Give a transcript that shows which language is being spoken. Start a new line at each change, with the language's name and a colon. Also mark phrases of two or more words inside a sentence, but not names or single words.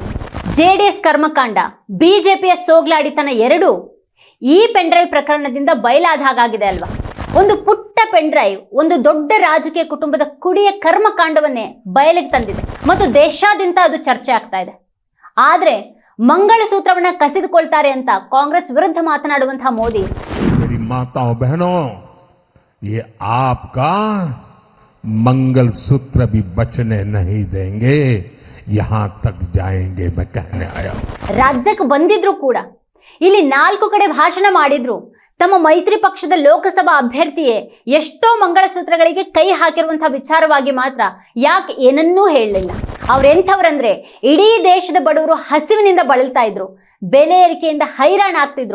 Kannada: ಜೆಡಿಎಸ್ ಕರ್ಮಕಾಂಡ, ಬಿಜೆಪಿಯ ಸೋಗ್ಲಾಡಿತನ ಎರಡೂ ಈ
English: pen drive
Kannada: ಪ್ರಕರಣದಿಂದ ಬಯಲಾದ ಹಾಗಾಗಿದೆ ಅಲ್ವಾ. ಒಂದು ಪುಟ್ಟ
English: pen drive
Kannada: ಒಂದು ದೊಡ್ಡ ರಾಜಕೀಯ ಕುಟುಂಬದ ಕುಡಿಯ ಕರ್ಮಕಾಂಡವನ್ನೇ ಬಯಲಿಗೆ ತಂದಿದೆ ಮತ್ತು ದೇಶಾದ್ಯಂತ ಅದು ಚರ್ಚೆ ಆಗ್ತಾ ಇದೆ. ಆದ್ರೆ ಮಂಗಳಸೂತ್ರವನ್ನ ಕಸಿದುಕೊಳ್ತಾರೆ ಅಂತ ಕಾಂಗ್ರೆಸ್ ವಿರುದ್ಧ ಮಾತನಾಡುವಂತಹ ಮೋದಿ,
Hindi: ಮಾತಾओं बहनों, ये आपका मंगलसूत्र भी बचने नहीं देंगे, यहां तक जाएंगे मैं कहने आया हूं.
Kannada: ರಾಜ್ಯಕ್ಕೆ ಬಂದಿದ್ರು ಕೂಡ, ಇಲ್ಲಿ 4 ಕಡೆ ಭಾಷಣ ಮಾಡಿದ್ರು, ತಮ್ಮ ಮೈತ್ರಿ ಪಕ್ಷದ ಲೋಕಸಭಾ ಅಭ್ಯರ್ಥಿಯೇ ಎಷ್ಟೋ ಮಂಗಳಸೂತ್ರಗಳಿಗೆ ಕೈ ಹಾಕಿರುವಂತಹ ವಿಚಾರವಾಗಿ ಮಾತ್ರ ಯಾಕೆ ಏನನ್ನೂ ಹೇಳಲಿಲ್ಲ. ಅವ್ರೆಂಥವ್ರಂದ್ರೆ ಇಡೀ ದೇಶದ ಬಡವರು ಹಸಿವಿನಿಂದ ಬಳಲ್ತಾ ಇದ್ರು, ಬೆಲೆ ಏರಿಕೆಯಿಂದ ಹೈರಾಣ ಆಗ್ತಿದ್ರು.